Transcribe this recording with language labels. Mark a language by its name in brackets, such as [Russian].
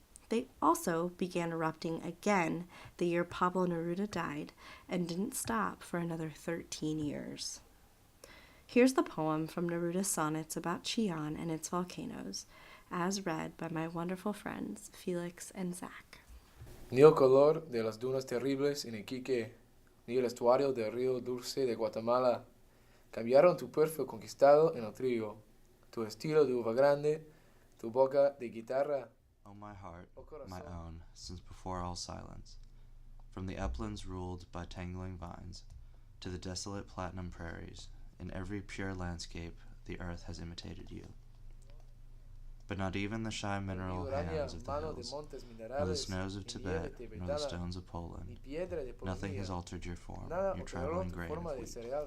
[English] They also began erupting again the year Pablo Neruda died and didn't stop for another 13 years. Here's the poem from Neruda's sonnets about Chillán and its volcanoes, as read by my wonderful friends Felix and Zach. [Spanish] Ni el color de las dunas terribles en Iquique, ni el estuario del río dulce de Guatemala cambiaron tu perfil conquistado en el trigo, tu estilo de uva grande, tu boca de guitarra. [English] O my heart, my own, since before all silence, from the uplands ruled by tangling vines, to the desolate platinum prairies, in every pure landscape the earth has imitated you. But not even the shy mineral hands of the hills, nor the snows of Tibet, nor the stones of Poland, nothing has altered your form, your traveling grain of wheat.